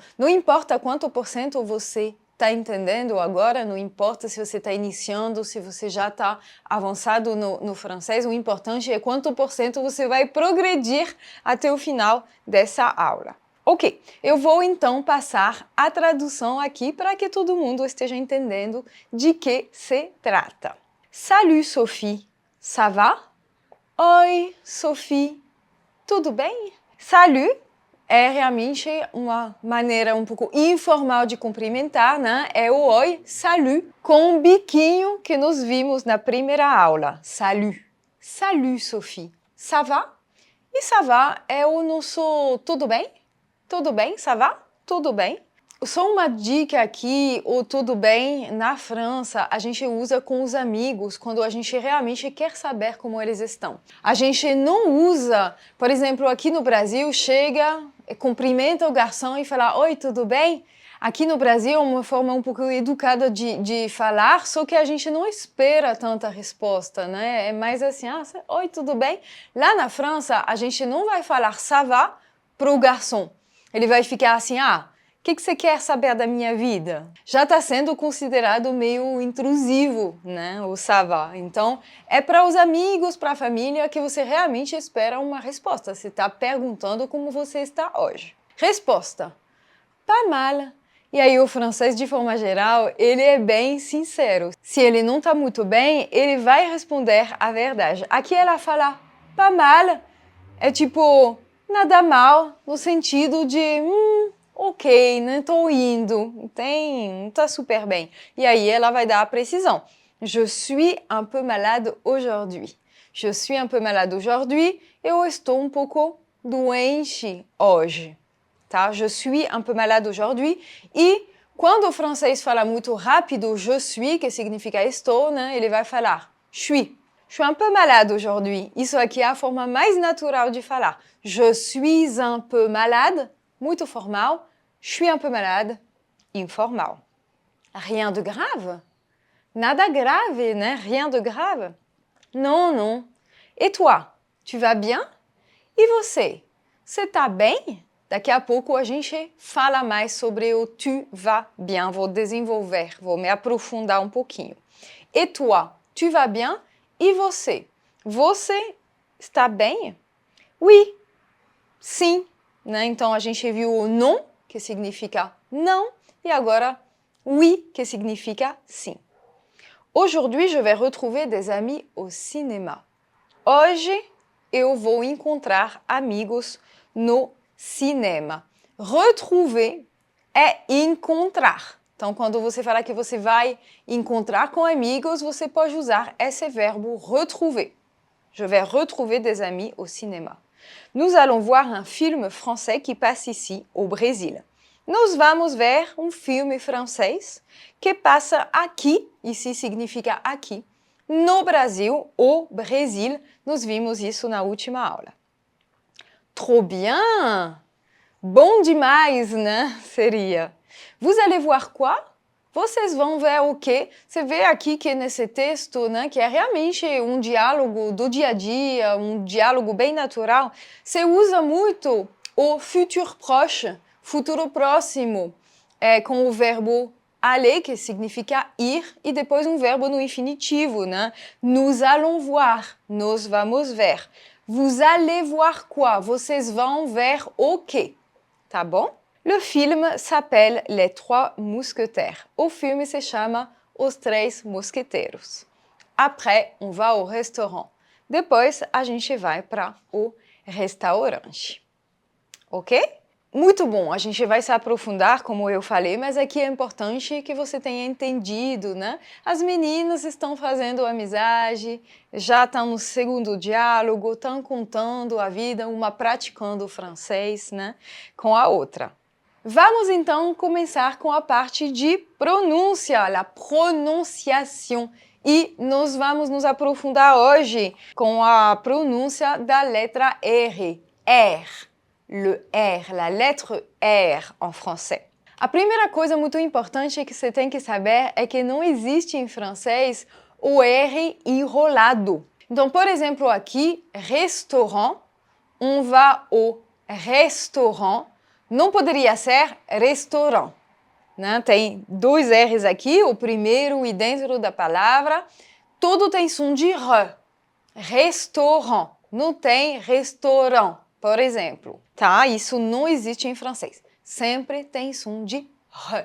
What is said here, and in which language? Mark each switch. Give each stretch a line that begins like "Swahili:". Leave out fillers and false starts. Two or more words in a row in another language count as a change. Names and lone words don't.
Portuguese: Não importa quanto por cento você está entendendo agora, não importa se você está iniciando, se você já está avançado no francês, o importante é quanto por cento você vai progredir até o final dessa aula. Ok, eu vou então passar a tradução aqui para que todo mundo esteja entendendo de que se trata.
French: Salut Sophie, ça va?
Portuguese: Oi Sophie, tudo bem? Salut é realmente uma maneira um pouco informal de cumprimentar, né? É o oi, salut, com um biquinho que nós vimos na primeira aula.
French: Salut, salut Sophie, ça va?
Portuguese: E
French: ça va
Portuguese: é o nosso tudo bem? Tudo bem?
French: Ça va?
Portuguese: Tudo bem? Só uma dica aqui, o tudo bem, na França, a gente usa com os amigos quando a gente realmente quer saber como eles estão. A gente não usa, por exemplo, aqui no Brasil, chega, cumprimenta o garçom e fala, oi, tudo bem? Aqui no Brasil é uma forma um pouco educada de falar, só que a gente não espera tanta resposta, né? É mais assim, oi, tudo bem? Lá na França, a gente não vai falar
French: ça va
Portuguese: para o garçom. Ele vai ficar assim, o que você quer saber da minha vida? Já está sendo considerado meio intrusivo, né, o
French: ça va.
Portuguese: Então, é para os amigos, para a família, que você realmente espera uma resposta. Você está perguntando como você está hoje.
French: Resposta. pas mal.
Portuguese: E aí o francês, de forma geral, ele é bem sincero. Se ele não está muito bem, ele vai responder a verdade. Aqui ela fala
French: pas mal,
Portuguese: é tipo nada mal, no sentido de ok, né? Tô indo, não tá super bem. E aí ela vai dar a precisão.
French: Je suis un peu malade aujourd'hui. Je suis un peu malade aujourd'hui.
Portuguese: Eu estou um pouco doente hoje. Tá?
French: Je suis un peu malade aujourd'hui.
Portuguese: E quando o francês fala muito rápido,
French: je suis,
Portuguese: que significa estou, né? Ele vai falar
French: je suis. Je suis un peu malade aujourd'hui.
Portuguese: Isso aqui é a forma mais natural de falar.
French: Je suis un peu malade,
Portuguese: muito formal.
French: Je suis un peu malade, informal. Rien de grave?
Portuguese: Nada grave, né?
French: Rien de grave? Non, non. Et toi? Tu vas bien?
Portuguese: E você? Você tá bem? Daqui a pouco a gente fala mais sobre o
French: tu vas bien.
Portuguese: Vou desenvolver, vou me aprofundar um pouquinho.
French: Et toi? Tu vas bien?
Portuguese: E você? Você está bem? Oui. Sim. Né? Então a gente viu o non, que significa não, e agora oui, que significa sim.
French: Aujourd'hui, je vais retrouver des amis au cinéma.
Portuguese: Hoje eu vou encontrar amigos no cinema. Retrouver é encontrar. Então, quando você fala que você vai encontrar com amigos, você pode usar esse verbo retrouver.
French: Je vais retrouver des amis au cinéma. Nous allons voir un film français qui passe ici, au Brésil.
Portuguese: Nós vamos ver um filme francês que passa aqui, ici significa aqui, no Brasil,
French: au Brésil.
Portuguese: Nós vimos isso na última aula.
French: Trop bien!
Portuguese: Bom demais, né? Seria.
French: Vous allez voir quoi?
Portuguese: Vocês vão ver o quê? Você vê aqui que nesse texto, né, que é realmente um diálogo do dia a dia, um diálogo bem natural, você usa muito o
French: futur proche,
Portuguese: futuro próximo, com o verbo aller, que significa ir, e depois um verbo no infinitivo, né?
French: Nous allons voir,
Portuguese: nós vamos ver.
French: Vous allez voir quoi?
Portuguese: Vocês vão ver o quê? Tá bom?
French: Le film s'appelle Les Trois Mousquetaires.
Portuguese: O filme se chama Os Três Mosqueteiros.
French: Après, on va au restaurant.
Portuguese: Depois, a gente vai para o restaurante. Ok? Muito bom, a gente vai se aprofundar, como eu falei, mas aqui é importante que você tenha entendido, né? As meninas estão fazendo amizade, já estão no segundo diálogo, estão contando a vida, uma praticando o francês, né? Com a outra. Vamos então começar com a parte de pronúncia, a pronunciação. E nós vamos nos aprofundar hoje com a pronúncia da letra R. R.
French: Le R, la lettre R en français.
Portuguese: A primeira coisa muito importante que você tem que saber é que não existe em francês o R enrolado. Então, por exemplo, aqui,
French: restaurant, on va au restaurant,
Portuguese: não poderia ser restaurant, né? Tem dois R's aqui, o primeiro e dentro da palavra, tudo tem som de R. Restaurant, não tem restaurant, por exemplo, tá? Isso não existe em francês, sempre tem som de R.